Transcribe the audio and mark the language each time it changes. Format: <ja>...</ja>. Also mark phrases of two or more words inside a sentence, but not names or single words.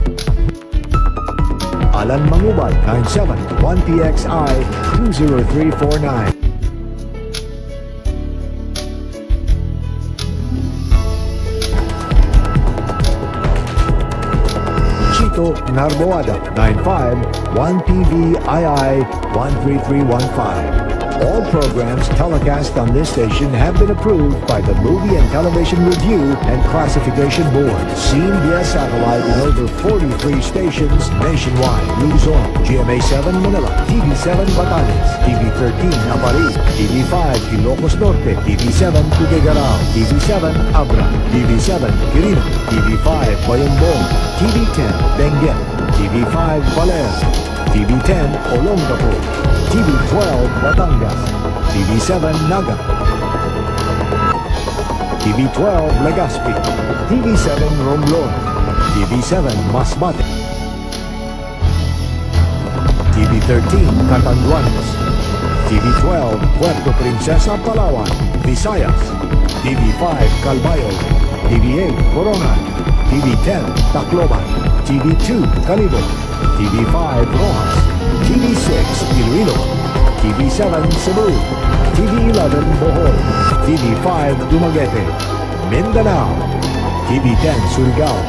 <en>Alan Mangubal, 971 PXI 20349. Chito Narboada, 951 PVII 13315. All programs telecast on this station have been approved by the Movie and Television Review and Classification Board. Seen via satellite in over 43 stations nationwide. Luzon, GMA7 Manila, TV7 Batanes, TV13 Aparig, TV5 Ilocos Norte, TV7 Tuguegarao, TV7 Abra, TV7 Quirino, TV5 Bayambong, TV10 Benguet, TV5 Baler, TV10 Olongapo, TV12 Batangas, TV7 Naga, TV12 Legazpi, TV7 Romblon, TV7 Masbate, TV13 Catanduanes, TV12 Puerto Princesa Palawan, Visayas, TV5 Calbayog, TV8 Corona, TV10 Tacloban, TV2 Calibo, TV5 Rojas, TV6 Iloilo, TV7 Cebu, TV11 Bohol, TV5 Dumaguete, Mindanao, TV10 Surigao,</en>